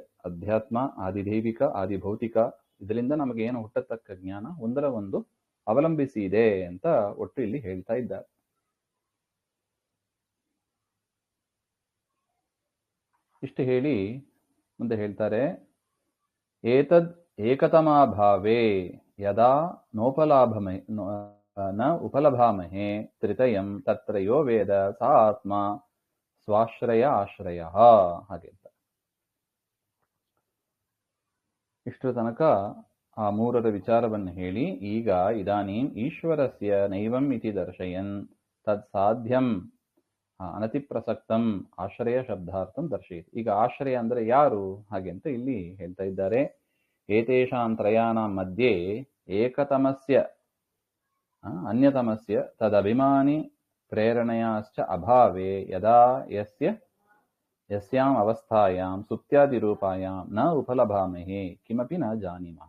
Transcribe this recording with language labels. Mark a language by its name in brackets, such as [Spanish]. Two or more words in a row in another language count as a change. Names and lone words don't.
[Kannada] ಅಧ್ಯಾತ್ಮ, ಆದಿದೈವಿಕ, ಆದಿಭೌತಿಕ, ಇದರಿಂದ ನಮಗೆ ಏನು ಹುಟ್ಟತಕ್ಕ ಜ್ಞಾನ ಒಂದರ ಒಂದು ಅವಲಂಬಿಸಿ ಇದೆ ಅಂತ ಒಟ್ಟು ಇಲ್ಲಿ ಹೇಳ್ತಾ ಇದ್ದಾರೆ. ಇಷ್ಟು ಹೇಳಿ ಮುಂದೆ ಹೇಳ್ತಾರೆ, [Sanskrit] ಏತದ್ ಏಕತಮಾಭಾವೇ ಯದಾ ನ ಉಪಲಭಾಮಹೇ ತ್ರಿತಯಂ ತತ್ರ ಯೋ ವೇದ ಸಾ ಆತ್ಮ ಸ್ವಾಶ್ರಯ ಆಶ್ರಯ [Kannada] ಹಾಗೆ ಅಂತ. ಇಷ್ಟರ ತನಕ ಆ ಮೂರರ ವಿಚಾರವನ್ನು ಹೇಳಿ, ಈಗ [Sanskrit] ಇದಾನೀಂ ಈಶ್ವರಸ್ಯ ನೈವಂ ಇತಿ ದರ್ಶಯನ್ ತತ್ ಸಾಧ್ಯಂ ಅನತಿಪ್ರಸಕ್ತಂ ಆಶ್ರಯ ಶಬ್ದಾರ್ಥಂ ದರ್ಶಯಿತು. [Kannada] ಈಗ ಆಶ್ರಯ ಅಂದರೆ ಯಾರು ಹಾಗೆ ಅಂತ ಇಲ್ಲಿ ಹೇಳ್ತಾ ಇದ್ದಾರೆ. [Sanskrit] ಏತೇಷಾಂ ತ್ರಯಾಣಾಂ ಮಧ್ಯೆ ಏಕತಮಸ್ಯ ಅನ್ಯತಮಸ್ಯ ತದಭಿಮಾನಿ ಪ್ರೇರಣೆಯಾಶ್ಚ ಅಭಾವೇ ಯದಾ ಯಸ್ಯಾಂ ಅವಸ್ಥಾಯಾಂ ಸುಪ್ತ್ಯಾದಿರೂಪಾಯಾಂ ನ ಉಪಲಭಾಮಹೇ ಕಿಮಪಿ ನ ಜಾನೀಮಃ.